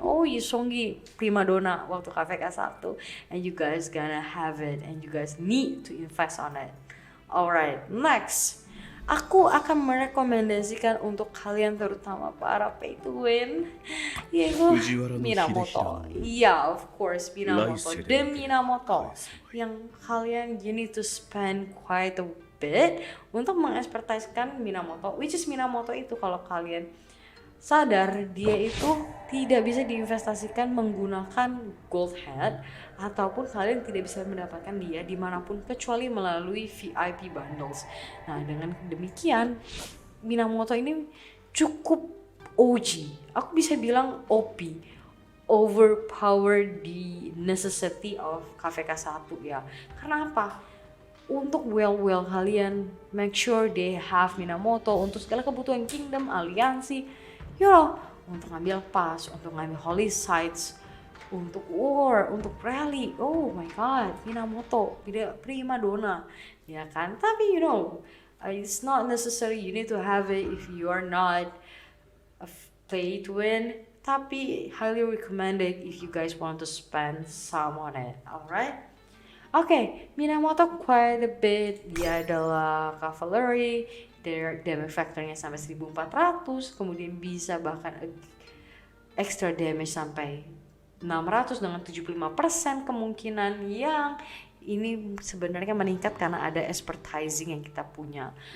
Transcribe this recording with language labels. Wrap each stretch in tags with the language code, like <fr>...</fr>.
<en>Oh, Yi Seong-gi primadona waktu KVK 1 and you guys gonna have it and you guys need to invest on it. Alright, next.</en> <id>Aku akan merekomendasikan untuk kalian terutama para pay to win yaitu Minamoto. Iya, of course Minamoto. The Minamoto yang kalian you need to spend quite a bit untuk mengekspertiskan Minamoto, which is Minamoto itu kalau kalian sadar dia itu tidak bisa diinvestasikan menggunakan gold head ataupun kalian tidak bisa mendapatkan dia dimanapun kecuali melalui VIP bundles. Nah dengan demikian Minamoto ini cukup OG, aku bisa bilang OP, overpower the necessity of KVK 1 ya. Karena apa? Untuk well kalian make sure they have Minamoto untuk segala kebutuhan kingdom, aliansi, untuk ngambil pas, untuk ngambil holy sites, untuk war, untuk rally.</id> <en>Oh my god, Minamoto prima donna, ya kan? Tapi it's not necessary you need to have it if you are not a play to win. Tapi highly recommended if you guys want to spend some on it, alright? Oke, Minamoto quite a bit.</en> <id>Dia adalah cavalry, damage factornya sampai 1400, kemudian bisa bahkan extra damage sampai 600 dengan 75% kemungkinan, yang ini sebenarnya meningkat karena ada expertising yang kita punya.</id>